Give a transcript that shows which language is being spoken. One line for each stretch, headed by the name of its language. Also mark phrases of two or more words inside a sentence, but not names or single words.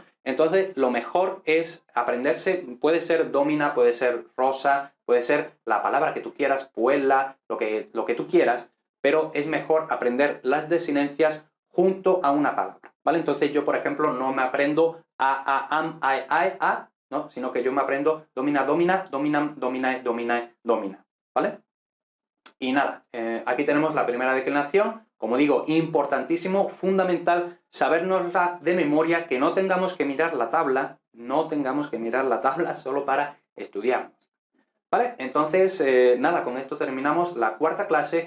Spanish: Entonces, lo mejor es aprenderse, puede ser domina, puede ser rosa, puede ser la palabra que tú quieras, puella, lo que tú quieras, pero es mejor aprender las desinencias junto a una palabra, ¿vale? Entonces yo, por ejemplo, no me aprendo
Latin: a, am, ai, a,
Spanish: ¿no? Sino que yo me aprendo
Latin: domina, domina, dominam, dominae, dominae, domina,
Spanish: ¿vale? Y nada, aquí tenemos la primera declinación. Como digo, importantísimo, fundamental, sabérnosla de memoria, que no tengamos que mirar la tabla, solo para estudiarnos. ¿Vale? Entonces, nada, con esto terminamos la cuarta clase.